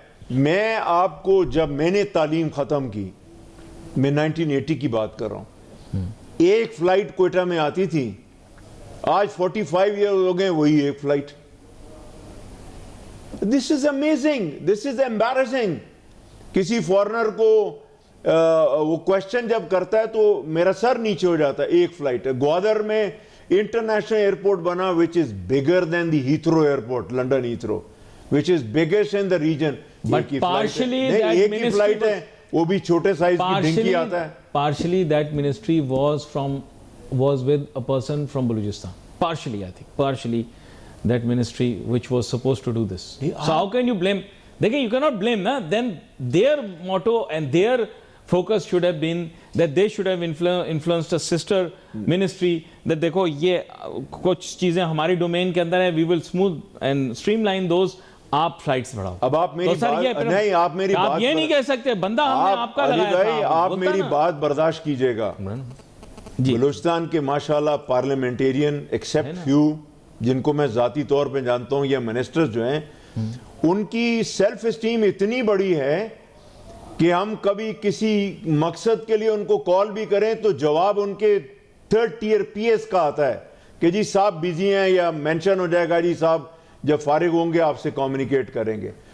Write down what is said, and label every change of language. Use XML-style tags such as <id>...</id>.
<ur>میں آپ کو جب میں نے تعلیم ختم کی، میں 1980 کی بات کر رہا ہوں، ایک فلائٹ کوئٹہ میں آتی تھی. آج 45 ایئر ہو گئے، وہی ایک flight.</ur> <en>This is amazing. This is embarrassing.</en> <ur>کسی فورنر کو وہ کوشچن جب کرتا ہے تو میرا سر نیچے ہو جاتا ہے. ایک فلائٹ گوادر میں انٹرنیشنل ایئرپورٹ بنا</ur> <en>which is bigger than the Heathrow airport, London Heathrow, which is biggest in the region. But partially</en> <ur>ایک ہی فلائٹ ہے، وہ بھی چھوٹے سائز کی ڈنکی آتا ہے.</ur> <en>Partially that ministry was with a person from Balochistan. Partially, I think. Partially that ministry which was supposed to do this. So how can you blame? You cannot blame, na? Then their motto and their focus should have been that they should have influenced a sister ministry that</en> <ur>دیکھو یہ کچھ چیزیں ہماری domain کے اندر ہیں,</ur> <en>we will smooth and streamline those.</en> <ur>آپ flights بڑھاؤ. اب آپ میری بات نہیں، آپ میری بات آپ یہ نہیں کہہ سکتے بندہ ہم نے آپ کا لگایا تھا. آپ میری بات برداشت کیجئے گا. بلوچستان کے ماشاءاللہ پارلیمنٹیرین ایکسیپٹ فیو جن کو میں ذاتی طور پہ جانتا ہوں یا منسٹرز جو ہیں, ان کی سیلف اسٹیم اتنی بڑی ہے کہ ہم کبھی کسی مقصد کے لیے ان کو کال بھی کریں تو جواب ان کے 3rd tier PS کا آتا ہے کہ جی صاحب بیزی ہیں, یا مینشن ہو جائے گا جی صاحب جب فارغ ہوں گے آپ سے کمیونیکیٹ کریں گے.</ur>